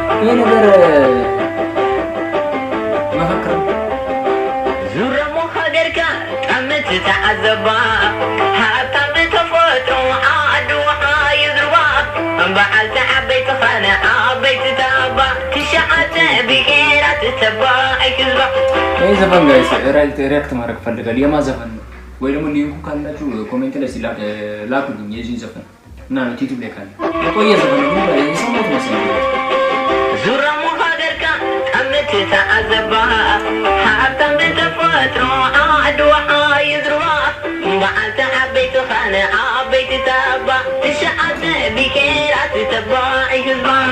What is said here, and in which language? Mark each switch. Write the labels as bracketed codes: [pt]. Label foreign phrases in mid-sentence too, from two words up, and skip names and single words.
[ti] ነገር መፈክር ዙረሞ ሀገርካ ጠምት ተዓዘባ ሃብታም ተፈጥሮ ዓድዋ ይዝርባ በዓልቲ ዓበይቲ ኸነ ዓበይቲ ተባ ትሸዓተ ብሄራት ተባዒ ክዝባ [am] ይህ ዘፈን [en] guys react [am] ማድረግ ፈልጋል። የማ ዘፈን ነው? ወይ ደግሞ ሊንኩ ካላችሁ ኮሜንት ላይ ላኩልኝ የዚህ ዘፈን እና ነው ዩቲዩብ ላይ ካለ የቆየ ዘፈን ነው የሰማሁት መሰለኝ። [ti] ዙረሞ ሀገርካ ጠምት ተዓዘባ ሃብታም ተፈጥሮ ዓድዋ ይዝርባ በዓልቲ ዓበይቲ ኸነ ዓበይቲ ተባ ትሸዓተ ብሄራት ተባዒ ክዝባ